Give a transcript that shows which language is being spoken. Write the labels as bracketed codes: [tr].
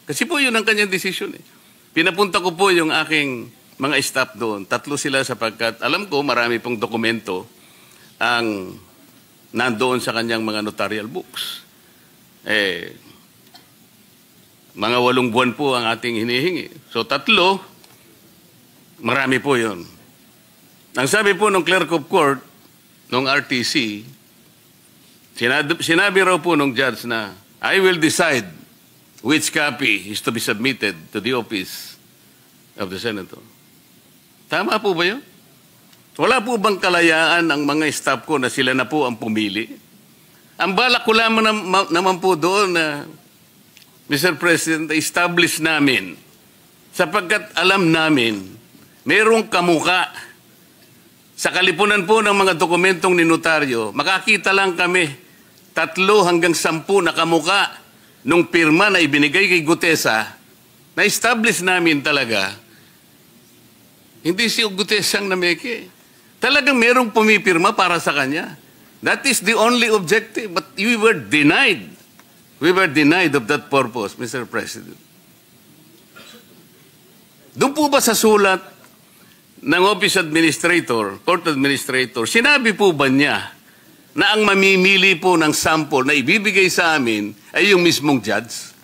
[tl] Kasi po yun ang kanyang desisyon eh. Pinapunta ko po yung aking mga staff doon. 3 sila sapagkat alam ko marami pong dokumento ang nandoon sa kanyang mga notarial books. Mga 8 buwan po ang ating hinihingi. So 3, marami po yun. Ang sabi po ng clerk of court, ng RTC, sinabi raw po ng judge na, [en] I will decide which copy is to be submitted to the office of the senator. [tl] Tama po ba yun? Wala po bang kalayaan ang mga staff ko na sila na po ang pumili? Ang balak ko lamang naman po doon na, Mr. President, establish namin sapagkat alam namin mayroong kamuka sa kalipunan po ng mga dokumentong ni notaryo. Makakita lang kami 3 hanggang 10 na kamuka nung pirma na ibinigay kay Gutesa, na-establish namin talaga hindi si Gutesa ang nameke. Talagang merong pumipirma para sa kanya. [en] That is the only objective. But we were denied. We were denied of that purpose, Mr. President. [tl] Doon po ba sa sulat ng Office Administrator, Court Administrator, sinabi po ba niya na ang mamimili po ng sample na ibibigay sa amin ay yung mismong judge?